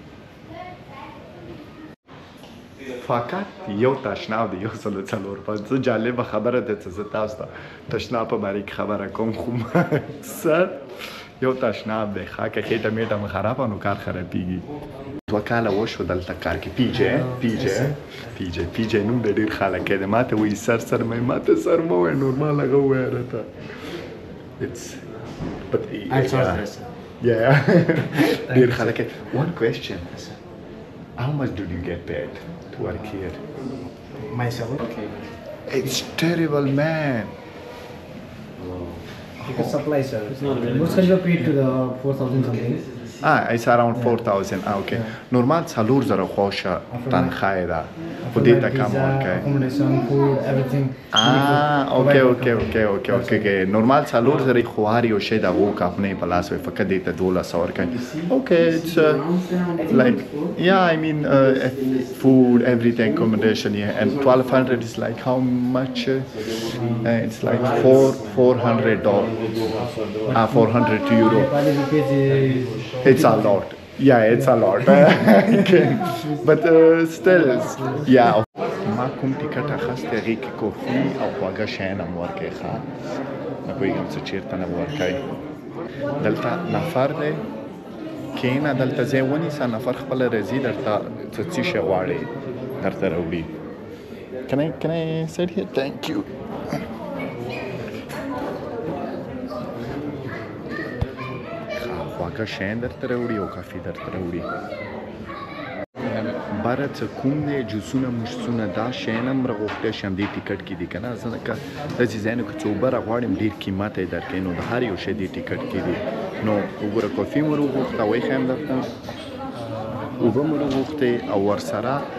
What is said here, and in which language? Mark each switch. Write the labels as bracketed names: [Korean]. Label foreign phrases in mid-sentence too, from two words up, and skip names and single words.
[Pashto] فقط یو تشناب دی 145 جالبه خبره ده چې زه تاسو ته تشناب په باره کې خبره کوم خو اکثر یو تشناب دی ښه که خېټه میټه مې خرابه نو کار خرابېږي 2 کاله وشو دلته کار کې پیجې نوم د ډېر خلک دی ما ته وایي سر ما ته سر مه وایه نورمال هغه ووایه راته ډېر خلک [English] one question how much did you get paid to work here Myself? Okay. it's terrible man Because supply, sir. Most Khalifa paid to the 4,000 something. it's around 4,000 okay normal [Pashto] 4,000 خوشه تنخواه ده خو دې ته کم ورکوي [English] Accommodation, food, everything. [Pashto] اوکې نورمال 4,000 خو هر یو شی د هغو کمپنۍ په لاس وي فقط دې ته 1200 ورکوي [English] okay it's like yeah I mean food everything accommodation yeah and 1,200 is like how much it's like $400 400 euro it's a lot yeah it's a lot but still yeah [Pashto] ما کوم ټیکټ اخیستی هغې کې کافي او خواږه شیان هم ورکوي ښه نه پوهېږم څه چېرته نه به ورکوي دلته نفر دی کښېنه دلته ځای ونیسه نفر خپله راځي درته څه څه شی غواړې درته راوړي [English] Can I sit here? Thank you. [Pashto] خواږه شیان درته راوړي او کافي درته راوړي باره څه کوم دی جوسونه مشسونه دا شیان هم راغوښتی شم دې ټیکټ کې دي که نه زه که داسې ځایونو کې چې اوبه راغواړم ډېر قیمت یې درکوي نو د هر یو شی دې ټیکټ کې دي نو وګوره کافي مو راغوښته ویښیم درته اوبه مو راغوښتې او ورسره